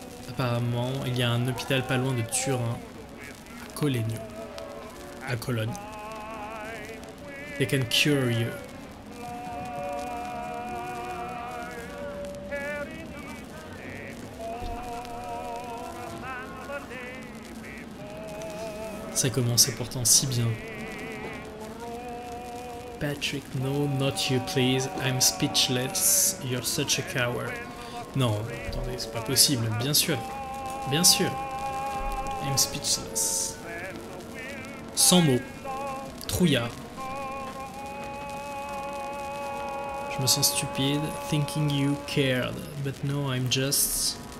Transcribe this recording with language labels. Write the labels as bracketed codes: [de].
[fr] Apparemment, il y a un hôpital pas loin de Turin, à Colegno, à Cologne. [en] They can cure you. [fr] Ça commençait pourtant si bien. [en] Patrick, no, not you, please. I'm speechless. You're such a coward. [fr] Non, attendez, c'est pas possible. Bien sûr. Bien sûr. [en] I'm speechless. [fr] Sans mots. Trouillard. Je me sens stupide. [en] Thinking you cared. But no, I'm just...